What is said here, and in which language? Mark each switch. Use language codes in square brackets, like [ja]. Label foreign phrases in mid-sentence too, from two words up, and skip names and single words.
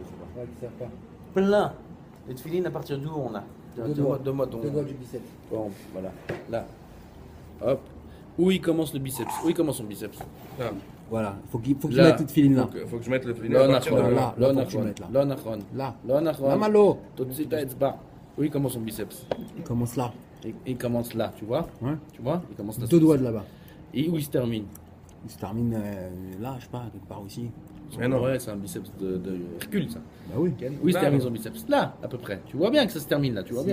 [fr] Ouais, qui servent pas. Plein. Les tefilin, à partir d'où on a? Deux doigts. Deux mois, ton... Deux doigts du biceps. Bon, voilà. Là. Hop. Où il commence le biceps? Où il commence son biceps? Là. Voilà, faut qu'il Là. mette toute filine là. Faut que je mette le filet [he] לא [fr] à partir de [he] נכון, [fr] là. là. [he] לא [fr] faut que tu [he] נכון, [fr] mettes là. [he] לא נכון, [fr] Là. [he] לא נכון. למה לא? תוציא את האצבע. [fr] Où il commence son biceps? Il commence là. Il commence là, tu vois? Ouais. Tu vois? Il commence là. Deux doigts de là-bas. Et où il se termine? Il se termine là, je sais pas, quelque part aussi. Mais non. Ouais, c'est un biceps de Hercule, ça. Bah oui. Où il se Là, termine non. son biceps? Là, à peu près. Tu vois bien que ça se termine là, tu vois